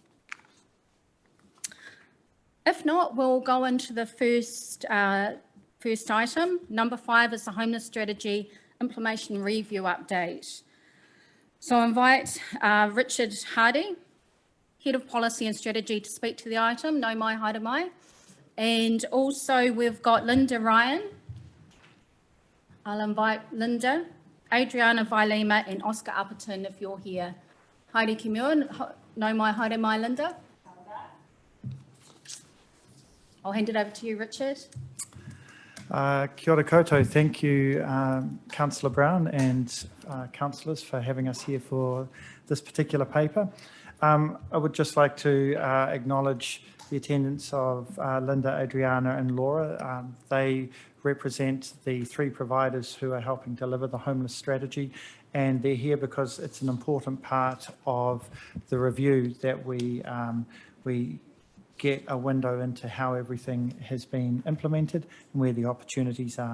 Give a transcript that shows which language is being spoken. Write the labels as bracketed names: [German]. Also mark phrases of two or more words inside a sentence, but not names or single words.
[English] If not, we'll go into the first item. Number 5 is the Homeless Strategy Implementation Review Update. So I invite Richard Hardy, Head of Policy and Strategy, to speak to the item. [Māori] No mai, haere mai. [English] And also we've got Linda Ryan. I'll invite Linda, Adriana Vailima and Oscar Upperton if you're here. [Māori] Haere ki mua, no mai, haere mai, Linda. [English] I'll hand it over to you, Richard. [Māori] Kia ora koutou. [English] Thank you, Councillor Brown and councillors for having us here for this particular paper. I would just like to acknowledge the attendance of Linda, Adriana and Laura. They represent the 3 providers who are helping deliver the homeless strategy, and they're here because it's an important part of the review that we get a window into how everything has been implemented and where the opportunities are.